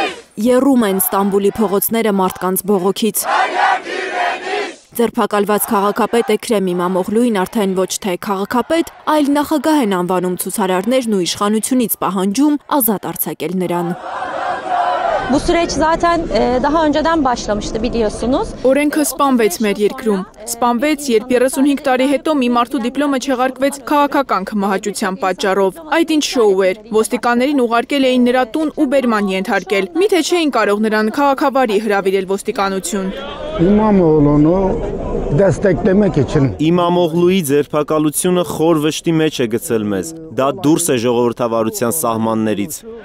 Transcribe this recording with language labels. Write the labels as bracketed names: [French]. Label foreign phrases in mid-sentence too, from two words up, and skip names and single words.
[Armenian] Եռում են Ստամբուլի փողոցները մարդկանց բողոքից։ Ձերբակալված քաղաքապետ Էքրեմ Իմամօղլուին արդեն ոչ թե քաղաքապետ, այլ նախագահ են անվանում ցուցարարներն ու իշխանությունից պահանջում ազատ արձակել նրան։ [Turkish] Bu süreç zaten daha önceden başlamıştı biliyorsunuz. [Armenian] Օրենքը սպանվեց մեր երկրում։ Սպանվեց, երբ 35 տարի հետո մի մարդու դիպլոմը չեղարկվեց քաղաքական քմահաճության պատճառով։ Այդ ինչ շոու էր։ Ոստիկաններին ուղարկել էին նրա տուն ու բերման ենթարկել։ Միթե չէին կարող նրան քաղաքավարի հրավիրել ոստիկանություն։ Իմամօղլուի ձերբակալությունը խոր վշտի մեջ է գցել մեզ։ Դա դուրս է ժողովրդավարության սահմաններից։